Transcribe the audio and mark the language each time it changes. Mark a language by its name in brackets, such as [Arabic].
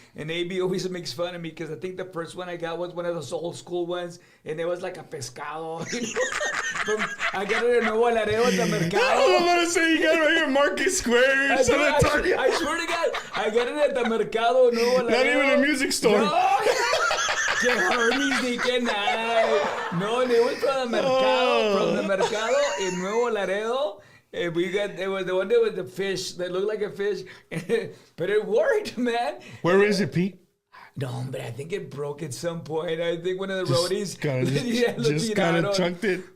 [English] And AB always makes fun of me because I think the first one I got was one of those old school ones, and it was like a pescado. I got it in Nuevo Laredo at the Mercado. I was about to say you got it right here, Market Square. I swear to God, I got it at the Mercado Nuevo Laredo. Not even a music store. [Spanish] No, que Hermes ni que nada. [English] No, it was from the Mercado in Nuevo Laredo. It was the one that was the fish that looked like a fish, but it worked, man. Where is it, Pete? No, but I think it broke at some point. I think one of the roadies just kind of chunked it.